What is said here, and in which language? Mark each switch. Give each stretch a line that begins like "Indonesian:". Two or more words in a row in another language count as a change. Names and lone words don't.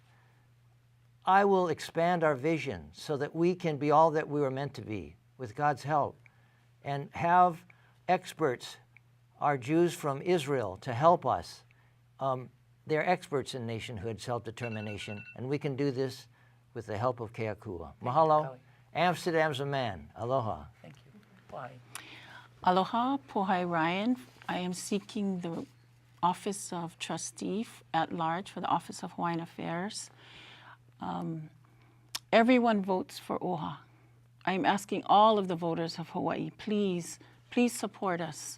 English: I will expand our vision so that we can be all that we were meant to be with God's help and have experts, our Jews from Israel, to help us. They're experts in nationhood, self-determination, and we can do this with the help of Keakua. Mahalo. Amsterdam's a man. Aloha. Thank you. Why? Aloha, Pohai Ryan. I am seeking the office of trustee at large for the Office of Hawaiian Affairs. Everyone votes for OHA. I'm asking all of the voters of Hawaii, please support us.